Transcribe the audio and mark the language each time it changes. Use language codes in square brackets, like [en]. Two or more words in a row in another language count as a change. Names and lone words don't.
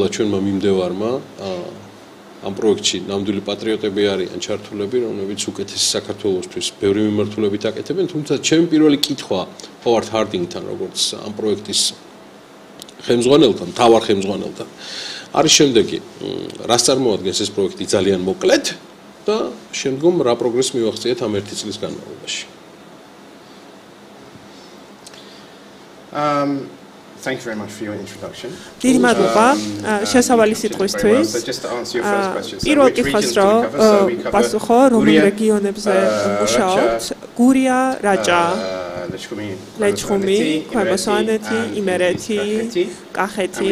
[ka] ჩვენმა მიმდევარმა ამ პროექტში ნამდვილი პატრიოტები არიან ჩართულები, რომლებიც უკეთესი საქართველოსთვის ბევრი მიმართულებით აკეთებენ, თუმცა ჩემი პირველი კითხვა ჰოვარდ ჰარდინგთან, როგორც ამ პროექტის ხელმძღვანელთან, მთავარ ხელმძღვანელთან, არის შემდეგი: რას წარმოადგენს ეს პროექტი ძალიან მოკლედ და შემდგომ რა პროგრესს მივახციეთ ამ ერთი წლის განმავლობაში? [en] Thank you very much for your introduction. [ka] დიდი მადლობა შესავალი სიტყვისთვის. პირველ კითხვას რო პასუხო, რომელ რეგიონებზე მუშაობთ? გურია, რაჭა, ლეჩხუმი, ქვემო სვანეთი, იმერეთი, კახეთი.